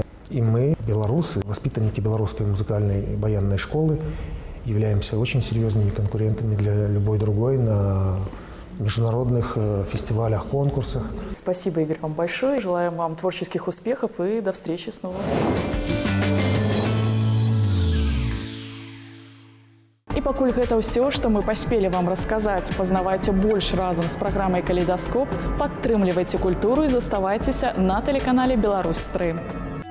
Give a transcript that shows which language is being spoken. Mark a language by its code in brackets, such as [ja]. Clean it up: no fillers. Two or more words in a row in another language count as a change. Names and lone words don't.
[ru] И мы, белорусы, воспитанники белорусской музыкальной баянной школы, являемся очень серьезными конкурентами для любой другой на международных фестивалях, конкурсах. Спасибо, Игорь, вам большое. Желаем вам творческих успехов и до встречи снова. [be] І пакуль гэта ўсё, што мы паспелі вам расказаць. Пазнавайце больш разам з праграмай «Калейдаскоп», падтрымлівайце культуру і заставайцеся на тэлеканале «Беларусь-3».